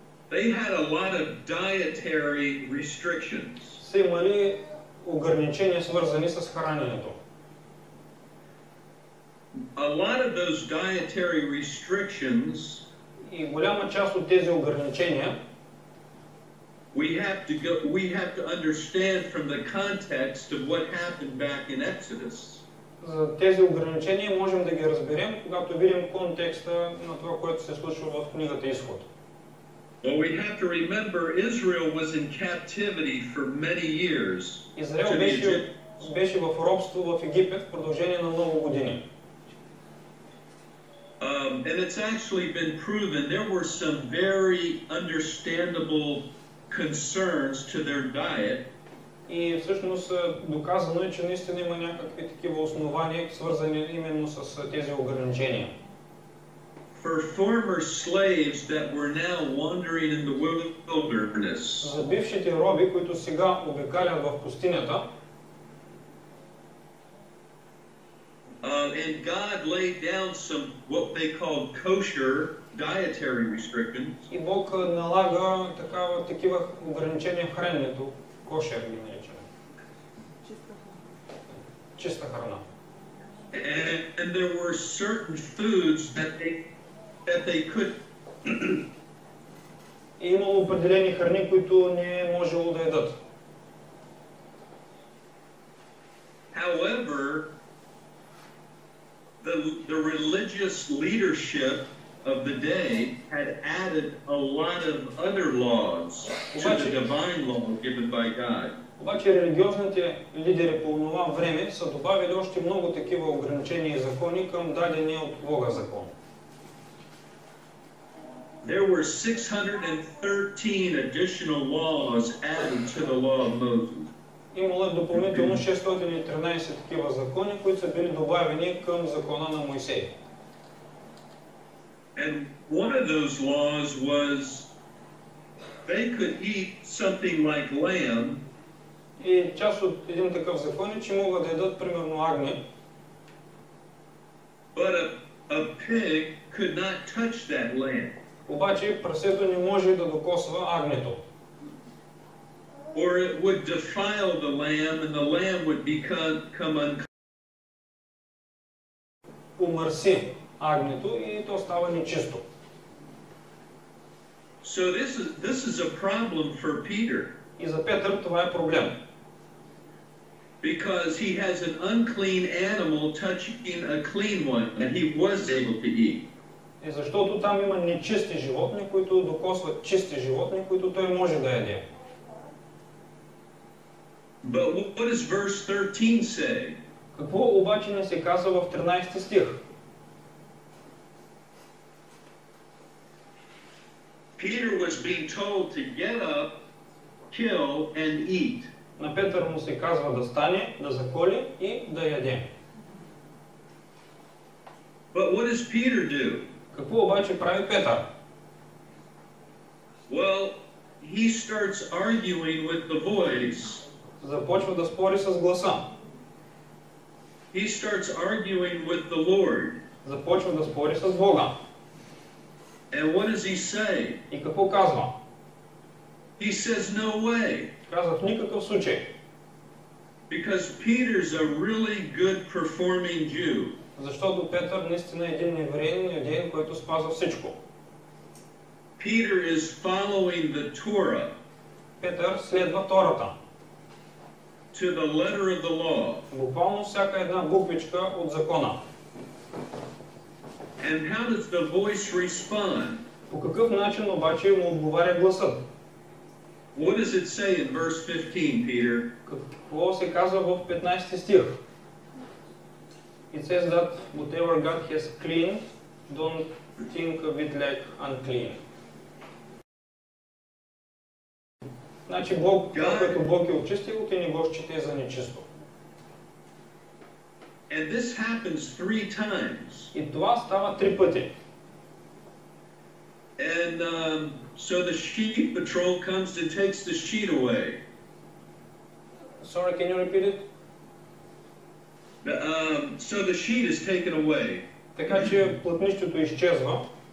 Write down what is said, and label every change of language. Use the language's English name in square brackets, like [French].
[English] they had a lot of dietary restrictions. [Bulgarian] Са имали ограничения, свързани с храненето. [English] A lot of those dietary restrictions, [Bulgarian] и голяма част от тези ограничения, [English] we have to understand from the context of what happened back in Exodus. [Bulgarian] За тези ограничения можем да ги разберем, когато видим контекста на това, което се случва в книгата Изход. [English] Well, we have to remember Israel was in captivity for many years. [Bulgarian] Израел беше в робство в Египет в продължение на много години. [English] And it's actually been proven there were some very understandable concerns to their diet. [Bulgarian] И всъщност доказано е, че наистина има някакви такива основания, свързани именно с тези ограничения. [English] For former slaves that were now wandering in the wilderness. [Bulgarian] За бившите роби, които сега обикалят в пустинята, [English] and God laid down some what they called kosher dietary restrictions. [Bulgarian] И Бог налага такива ограничения в храненето, кошер ги наричаме. Чиста храна. [English] And there were certain foods that they could. [Bulgarian] И имало определени храни, които не е можело да ядат. [English] However, the religious leadership of the day had added a lot of other laws to the divine law given by God. [Bulgarian] Обаче религиозните лидери по това време са добавили още много такива ограничения и закони към дадения от Бога закон. [English] There were 613 additional laws added to the law of Moses. [Bulgarian] Имало е допълнително 613 такива закони, които са били добавени към закона на Моисей. [English] And one of those laws was they could eat something like lamb. [Bulgarian] И част от един такъв закон е, че могат да ядат примерно агне. [English] But a pig could not touch that lamb. [Bulgarian] Обаче прасето не може да докосва агнето. [English] Or it would defile the lamb and the lamb would become unclean. [Bulgarian] Умърси агнето и то става нечисто. [English] So this is a problem for Peter. [Bulgarian] И за Петър това е проблем. [English] Because he has an unclean animal touching a clean one and he was able to eat. [Bulgarian] И защото там има нечисти животни, които докосват чисти животни, които той може да яде. [English] But what does verse 13 say? [Bulgarian] Какво обаче не се казва в 13 стих? [English] Peter was being told to get up, kill and eat. [Bulgarian] На Петър му се казва да стане, да заколи и да яде. [English] But what does Peter do? [Bulgarian] Какво обаче прави Петър? [English] Well, he starts arguing with the voice. [Bulgarian] Започва да спори с гласа. [English] He starts arguing with the Lord. [Bulgarian] Започва да спори с Бога. [English] And what does he say? [Bulgarian] И какво казва? [English] He says no way. [Bulgarian] Казва в никакъв случай. [English] Because Peter's a really good performing Jew. [Bulgarian] Защото Петър наистина е един евреин, един, който спазва всичко. [English] Peter is following the Torah. [Bulgarian] Петър следва Тората. [English] To the letter of the law. [Bulgarian] Буквално всяка една буквичка от закона. [English] And how does the voice respond? [Bulgarian] По какъв начин обаче му отговаря гласът? [English] What does it say in verse 15, Peter? [Bulgarian] Какво се казва в 15 стих? [English] It says that whatever God has cleaned, don't think of it like unclean. [Bulgarian] Значи Бог, това, което Бог е очистил, ти не го счете за нечисто. [English] And this happens 3 times. [Bulgarian] И това става 3 пъти. [English] And so the sheep patrol comes and takes the sheet away. Sorry, can you repeat it? So the sheet is taken away. [Bulgarian] Така че плътнището изчезва.